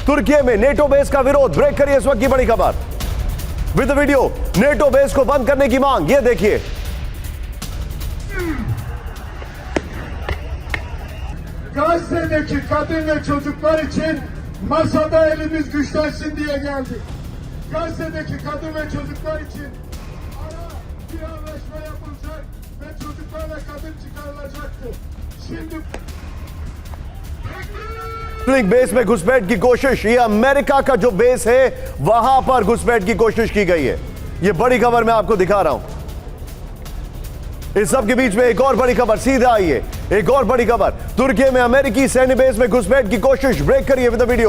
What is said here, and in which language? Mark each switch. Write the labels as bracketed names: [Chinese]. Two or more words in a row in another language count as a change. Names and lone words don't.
[Hindi] तुर्की में नेटो बेस का विरोध, ब्रेक करिए इस वक्त की बड़ी खबर [English] with video. [Hindi] नेटो बेस को बंद करने की मांग, ये देखिए। [Turkish] Gazze'deki kadın ve çocuklar için masada elimiz güçlensin diye geldik. Gazze'deki kadın ve çocuklar için ara bir anlaşma yapılacak ve çocuklarla kadın çıkarılacaktı. Şimdi [Hindi] बेस में घुसपैठ की कोशिश, ये अमेरिका का जो बेस है वहां पर घुसपैठ की कोशिश की गई है। ये बड़ी खबर मैं आपको दिखा रहा हूं। इस सब के बीच में एक और बड़ी खबर सीधे आई है, एक और बड़ी खबर। तुर्की में अमेरिकी सैन्य बेस में घुसपैठ की कोशिश, ब्रेक करिए [English] with the video.